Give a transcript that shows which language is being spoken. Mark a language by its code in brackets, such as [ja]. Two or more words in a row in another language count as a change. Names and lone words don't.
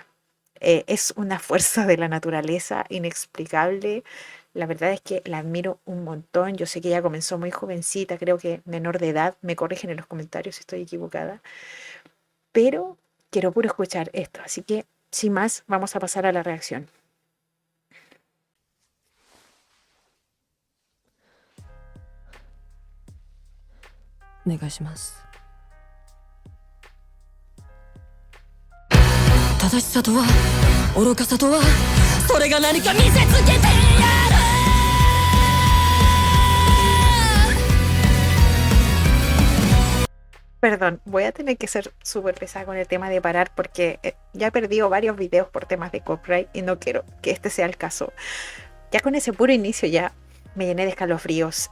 [es] Es una fuerza de la naturaleza inexplicable. La verdad es que la admiro un montón. Yo sé que ella comenzó muy jovencita, creo que menor de edad. Me corrigen en los comentarios si estoy equivocada. Pero quiero puro escuchar esto. Así que, sin más, vamos a pasar a la reacción. [ja] お願いします。正しさとは愚かさとはそれが何か見せつけてやる。 [es] Perdón, voy a tener que ser súper pesada con el tema de parar porque ya he perdido varios videos por temas de copyright y no quiero que este sea el caso. Ya con ese puro inicio ya me llené de escalofríos.